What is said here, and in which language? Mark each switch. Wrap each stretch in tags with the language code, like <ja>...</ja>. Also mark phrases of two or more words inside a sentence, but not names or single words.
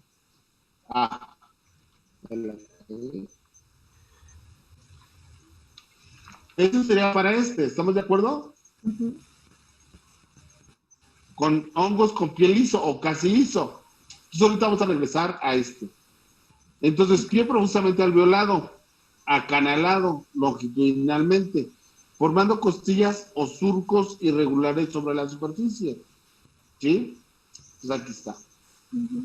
<es>Ah. Eso sería para este. ¿Estamos de acuerdo? Ujú. Con hongos con pie liso o casi liso. Entonces ahorita vamos a regresar a este. Entonces, pie profusamente alveolado, acanalado longitudinalmente, formando costillas o surcos irregulares sobre la superficie. ¿Sí? Pues aquí está. Ujú.</es>